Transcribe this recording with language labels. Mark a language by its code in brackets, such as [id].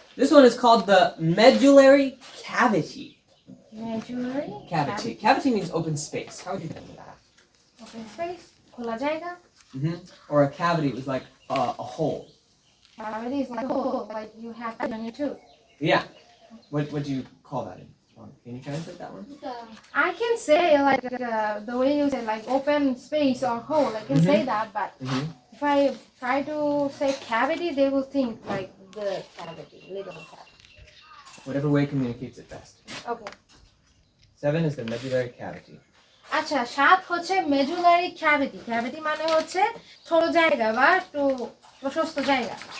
[en] This one is called the medullary cavity. medullary Cavity. Cavity means open space. How would you think of that? open space [bn] খোলা জায়গা [en] Or a cavity was like a hole. cavity is like a hole like you have on your tooth. Yeah. What do you call that? Can you translate that one? I can say like the way you say like open space or hole. I can say that, but if I try to say cavity, they will think like the cavity, little cavity. Whatever way communicates it best. Okay. 7 is the medullary cavity. [bn] আচ্ছা 7 হচ্ছে medullary cavity. Cavity মানে হচ্ছে ছোট জায়গা বা একটু প্রশস্ত জায়গা.